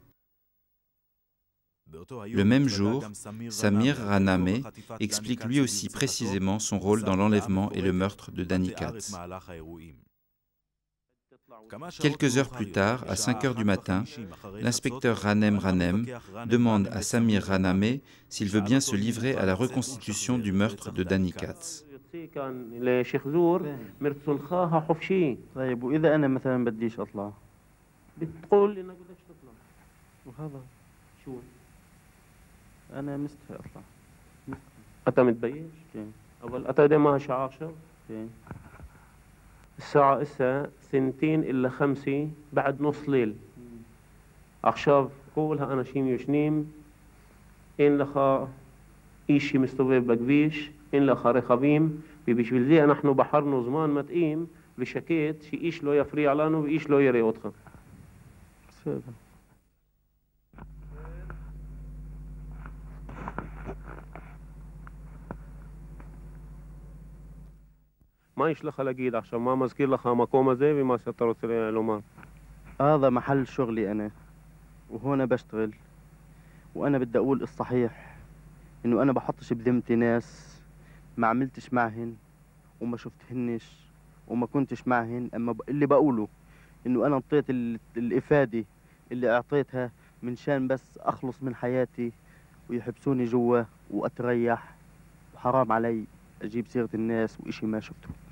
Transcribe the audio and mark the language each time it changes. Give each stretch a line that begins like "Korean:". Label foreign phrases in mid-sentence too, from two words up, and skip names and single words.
French: Le même jour, Samir Raname explique lui aussi précisément son rôle dans l'enlèvement et le meurtre de Danny Katz. Quelques heures plus tard, à 5 heures du matin, l'inspecteur Ranem demande à Samir Raname s'il veut bien se livrer à la reconstitution du meurtre de Danny Katz.
Arabic: أنا مستحي أطلع. أنت متبيش؟ أول أنت ما شعار شو؟ الساعة إسا 2 إلا 5 بعد نص ليل.
Hebrew: עכשיו כל האנשים ישנים, אין לך איש שמסתובב בכביש, אין לך רכבים, ובשביל זה אנחנו בחרנו זמן מתאים ושקט שאיש לא יפריע לנו ואיש לא יראה אותך. בסדר. מה יש לך להגיד עכשיו? מה מזכיר לך המקום הזה ומה שאתה רוצה לומר?
Arabic: هذا محل شغلي أنا وهون بشتغل وأنا بدي أقول الصحيح إنه أنا بحطش بذمتي ناس ما عملتش معهن وما شفتهنش وما كنتش معهن، أما اللي بقوله إنه أنا انطيت الإفادة اللي أعطيتها من شان بس أخلص من حياتي ويحبسوني جوا وأتريح، وحرام علي أجيب سيرة الناس وإشي ما شفته.